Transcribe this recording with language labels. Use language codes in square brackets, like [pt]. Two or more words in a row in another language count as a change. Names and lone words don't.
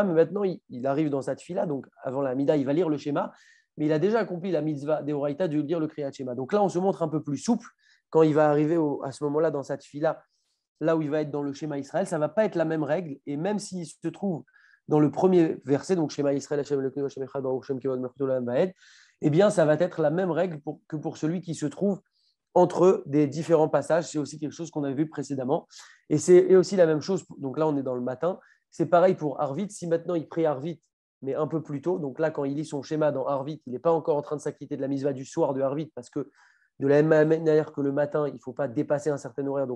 [fr] Mais maintenant, il arrive dans sa tfila, donc avant la Amida, il va lire le schéma. Mais il a déjà accompli la mitzvah d'Eoraita de lire le Kriyat Shema. Donc là, on se montre un peu plus souple quand il va arriver à ce moment-là dans sa tfila, là où il va être dans le schéma Israël. Ça ne va pas être la même règle. Et même s'il se trouve dans le premier verset, donc schéma Israël, [he] השם אלוקינו השם אחד ברוך שם כבוד מלכותו עולם ועד, [fr] eh bien, ça va être la même règle que pour celui qui se trouve entre des différents passages. C'est aussi quelque chose qu'on avait vu précédemment. Et c'est aussi la même chose. Donc là, on est dans le matin. C'est pareil pour Arvit. Si maintenant il prie Arvit, mais un peu plus tôt, donc là, quand il lit son schéma dans Arvit, il n'est pas encore en train de s'acquitter de la mitzvah du soir de Arvit, parce que de la même manière que le matin, il ne faut pas dépasser un certain horaire.